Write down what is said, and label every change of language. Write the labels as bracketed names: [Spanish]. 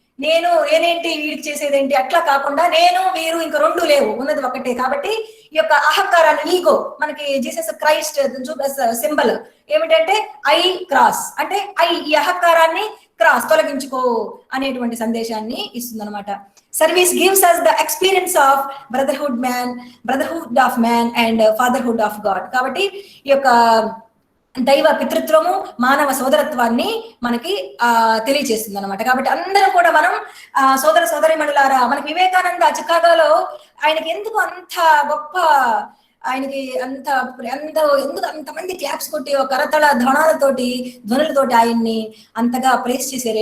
[Telugu] నేనేంటి, వీడికి చేసేదేంటి, అట్లా కాకుండా నేను వీరు ఇంకా రెండు లేవు, ఉన్నది ఒకటే. కాబట్టి ఈ యొక్క అహంకారాన్ని, ఈగో, మనకి జీసస్ క్రైస్ట్ సింబల్ ఏమిటంటే ఐ క్రాస్, అంటే ఈ అహంకారాన్ని క్రాస్ తొలగించుకో అనేటువంటి సందేశాన్ని ఇస్తుంది అనమాట. [English] Service gives us the experience of brotherhood of man and fatherhood of God. [Telugu] కాబట్టి ఈ యొక్క దైవ పితృత్వము, మానవ సోదరత్వాన్ని మనకి తెలియజేస్తుంది అనమాట. కాబట్టి అందరూ కూడా మనం సోదర సోదరీమణులారా, మనకి వివేకానంద చికాగోలో ఆయనకి ఎందుకు అంత గొప్ప, ఆయనకి ఎందుకు అంతమంది క్లాప్స్ కొట్టి ఒక కరతళ ధ్వనులతోటి ఆయన్ని అంతగా ప్రేస్ చేశారు?